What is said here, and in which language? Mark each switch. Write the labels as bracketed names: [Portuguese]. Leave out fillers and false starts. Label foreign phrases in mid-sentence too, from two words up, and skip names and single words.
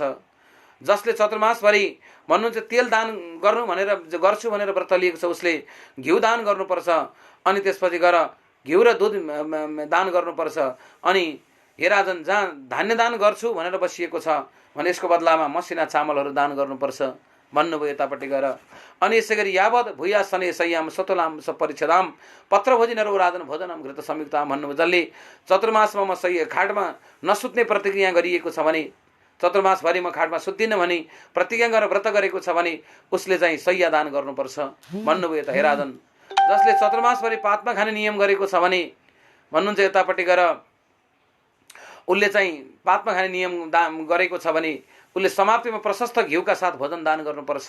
[Nepali] जसले चतुर्मासभरि भन्नुहुन्छ तेल दान गर्नु भनेर गर्छु भनेर व्रत लिएको छ उसले घिउ दान गर्नुपर्छ। अनि त्यसपछि गएर घिउ र दुध दान गर्नुपर्छ। अनि हे राजन, जहाँ धान्य दान गर्छु भनेर बसिएको छ भने यसको बदलामा मसिना चामलहरू दान गर्नुपर्छ भन्नुभयो यतापट्टि गएर। अनि यसै गरी [Sanskrit] यावत भूया शनि सय्याम सतुलाम सपरिच्छदाम पत्रभोजी नरो राजन भोजनम घृत संयुक्ताम भन्नुभयो। [Nepali] जसले चतुर्मासमा सही खाटमा नसुत्ने प्रतिज्ञा गरिएको छ भने, चतुर्मासभरि म खाटमा सुत्दिनँ भने प्रतिज्ञा गरेर व्रत गरेको छ भने उसले चाहिँ सय्या दान गर्नुपर्छ भन्नुभयो। त हे राजन, जसले चतुर्मासभरि पातमा खाने नियम गरेको छ भने भन्नुहुन्छ यतापट्टि गएर उसले चाहिँ पातमा खाने नियम दान गरेको छ भने उसले समाप्तिमा प्रशस्त घिउका साथ भोजन दान गर्नुपर्छ।